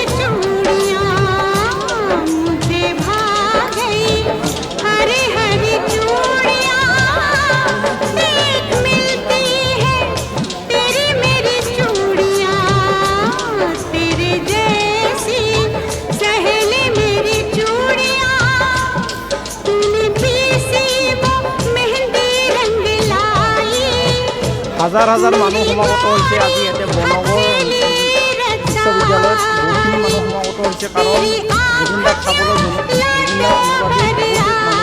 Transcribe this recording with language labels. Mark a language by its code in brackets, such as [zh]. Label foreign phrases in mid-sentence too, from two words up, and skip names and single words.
[hi] चूड़ियां मुझे भा गई, हरी हरी चूड़ियां देख मिलती है तेरी मेरी चूड़ियां, तेरे जैसी सहेली मेरी चूड़ियां। तूने पीसी वो मेहंदी रंग लाई, [as] হাজাৰ হাজাৰ মানুহ সমাগত হৈছে আজি ইয়াতে বৰ্ণনগৰ বিশ্ববিদ্যালয়ত বহুখিনি মানুহ সমাগত হৈছে, কাৰণ জুবিন দাক চাবলৈ জুবিন দাৰ অনুৰাগী